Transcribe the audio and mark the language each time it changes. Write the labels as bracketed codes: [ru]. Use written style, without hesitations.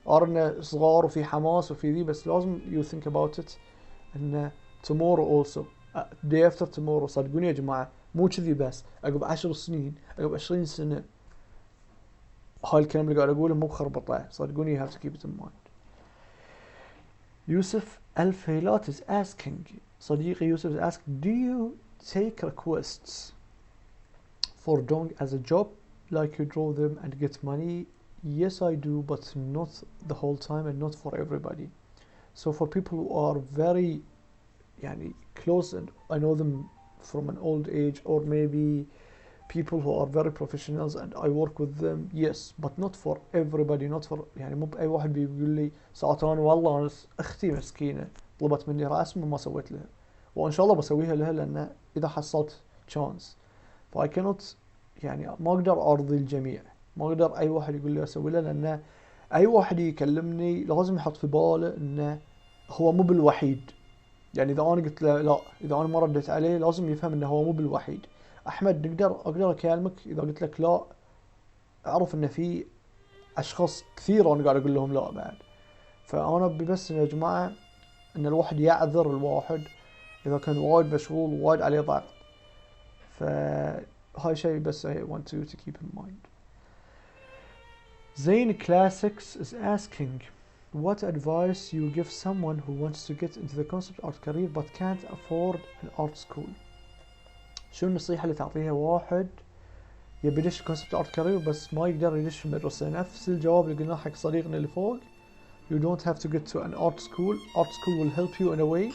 [ar] أرنا صغار وفي حماس وفي ذي، بس لازم [en] you think about it [ar] إنه [en] tomorrow also, day after tomorrow. [ar] صدقوني يا جماعة مو كذي بس، عقب 10 سنين، عقب 20 سنة، هاي الكلام اللي قاعد أقوله مو خربطة، صدقوني [en] you have to keep it in mind. يوسف الفيلات is asking, [ar] صديقي يوسف [en] is asking, do you take requests for doing as a job, like you draw them and get money? Yes, I do, but not the whole time and not for everybody. So for people who are very close and I know them from an old age, or maybe people who are very professionals and I work with them, yes, but not for everybody. [ar] not for مو بأي واحد بيقول لي ساعات أنا والله أنا أختي مسكينة طلبت مني رسم وما سويت لها، وإن شاء الله بسويها لها لأن إذا حصلت chance. فاي كانت ما أقدر أرضي الجميع، ما أقدر أي واحد يقول لي أسوي له، لأن أي واحد يكلمني لازم يحط في باله إنه هو مو بالوحيد. إذا أنا قلت له لا، إذا أنا ما رديت عليه لازم يفهم إنه هو مو بالوحيد. أحمد أقدر أكلمك إذا قلت لك لا، أعرف إن في أشخاص كثير أنا قاعد أقول لهم لا بعد. فأنا بس يا جماعة إن الواحد يعذر الواحد إذا كان وايد مشغول ووايد عليه ضغط. فهاي شيء بس [en] I want you to keep in mind. Zain Classics is asking, what advice you give someone who wants to get into the concept art career but can't afford an art school? [ar] شو النصيحة اللي تعطيها واحد يبي يدش concept art career بس ما يقدر يدش في مدرسة؟ نفس الجواب اللي قلناه حق صديقنا اللي فوق. [en] You don't have to get to an art school. Art school will help you in a way.